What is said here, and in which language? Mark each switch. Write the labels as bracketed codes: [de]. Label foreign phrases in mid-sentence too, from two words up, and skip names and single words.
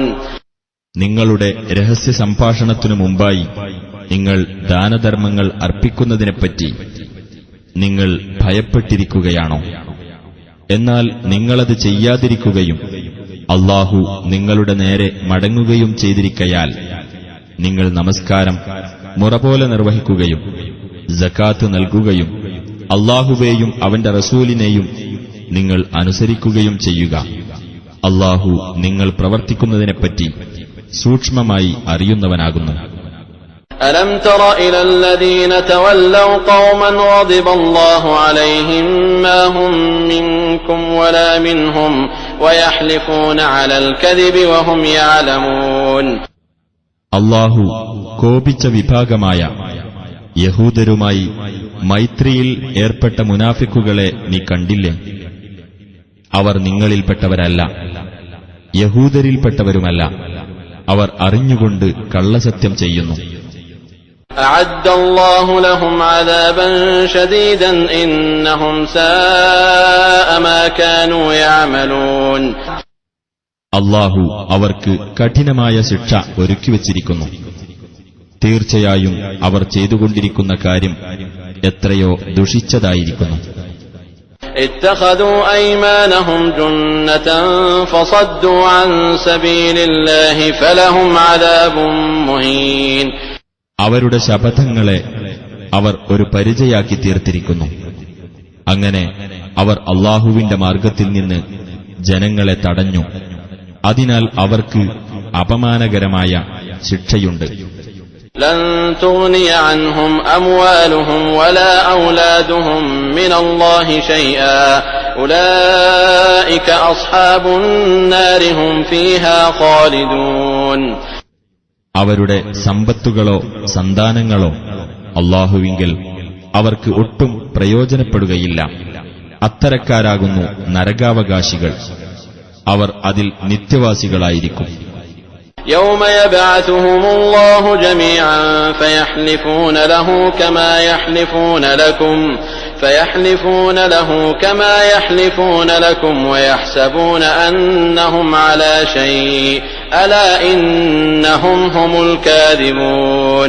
[ml] നിങ്ങളുടെ രഹസ്യ സംഭാഷണത്തിനു മുമ്പായി നിങ്ങൾ ദാനധർമ്മങ്ങൾ അർപ്പിക്കുന്നതിനെപ്പറ്റി നിങ്ങൾ ഭയപ്പെട്ടിരിക്കുകയാണോ? എന്നാൽ നിങ്ങളത് ചെയ്യാതിരിക്കുകയും അല്ലാഹു നിങ്ങളുടെ നേരെ മടങ്ങുകയും ചെയ്തിരിക്കയാൽ നിങ്ങൾ നമസ്കാരം മുറപോലെ നിർവഹിക്കുകയും സകാത്ത് നൽകുകയും അല്ലാഹുവേയും അവന്റെ റസൂലിനെയും നിങ്ങൾ അനുസരിക്കുകയും ചെയ്യുക. അല്ലാഹു നിങ്ങൾ പ്രവർത്തിക്കുന്നതിനെപ്പറ്റി സൂക്ഷ്മമായി അറിയുന്നവനാകുന്നു. [ar] ألم تر إلى الذين تولوا قوما غضب الله عليهم ما هم منكم ولا منهم ويحلفون على الكذب وهم يعلمون. [ml] അല്ലാഹു കോപിച്ച വിഭാഗമായ യഹൂദരുമായി മൈത്രിയിൽ ഏർപ്പെട്ട മുനാഫിക്കുകളെ നീ കണ്ടില്ലേ? അവർ നിങ്ങളിൽപ്പെട്ടവരല്ല, യഹൂദരിൽപ്പെട്ടവരുമല്ല. അവർ അറിഞ്ഞുകൊണ്ട് കള്ളസത്യം ചെയ്യുന്നു. [ar] أعد الله لهم عذابا شديدا إنهم ساء ما كانوا يعملون. [ml] അല്ലാഹു അവർക്ക് കഠിനമായ ശിക്ഷ ഒരുക്കിവച്ചിരിക്കുന്നു. തീർച്ചയായും അവർ ചെയ്തുകൊണ്ടിരിക്കുന്ന കാര്യം എത്രയോ ദുഷിച്ചതായിരിക്കുന്നു. [ar] اتخذوا أيمانهم جنة فصدوا عن سبيل الله فلهم عذاب مهين. [ml] അവരുടെ ശപഥങ്ങളെ അവർ ഒരു പരിചയാക്കി തീർത്തിരിക്കുന്നു. അങ്ങനെ അവർ അല്ലാഹുവിന്റെ മാർഗത്തിൽ നിന്ന് ജനങ്ങളെ തടഞ്ഞു. അതിനാൽ അവർക്ക് അപമാനകരമായ ശിക്ഷയുണ്ട്. [ar] لن تغني عنهم أموالهم ولا أولادهم من الله شيئا أولئك أصحاب النار هم فيها خالدون. [ml] അവരുടെ സമ്പത്തുകളോ സന്താനങ്ങളോ അല്ലാഹുവിങ്കൽ അവർക്ക് ഒട്ടും പ്രയോജനപ്പെടുകയില്ല. അത്തരക്കാരാകുന്നു നരകാവകാശികൾ. അവർ അതിൽ നിത്യവാസികളായിരിക്കും. [ar] يوم يبعثهم الله جميعا فيحلفون له كما يحلفون لكم ويحسبون أنهم على شيء ألا إنهم هم الكاذبون.